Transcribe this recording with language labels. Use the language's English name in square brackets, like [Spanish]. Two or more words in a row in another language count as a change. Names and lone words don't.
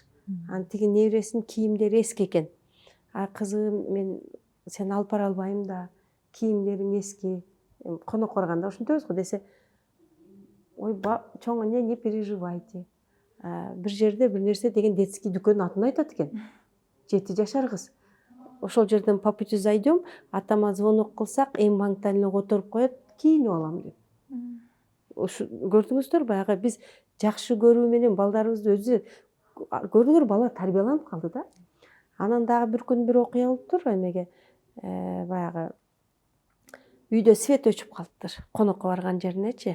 [Kyrgyz] Анан тиги небересинин кийимдери эски экен. Кызым, сени алып бара албайм да, кийимдериң эски. Конокко барганда ошентебиз го десе, ой, чоң эне [Russian] не переживайте. [Kyrgyz] Бир жерде бир нерсе деген детский дүкөнүн атын айтат экен. 7 жашар кыз. Ошол жерден [Russian] по пути зайдем, [Kyrgyz] атама звонок кылсак, М-банктан эле которуп коет, кийинип алам деп. Ошу көрдүңүздөр, баягы биз жакшы көрүү менен балдарыбызды өзү көрдүңөр, бала тарбияланып калды да. Анан дагы бир күн бир окуя болуптур, эмеге баягы үйдө свет өчүп калыптыр, конокко барган жеринечи.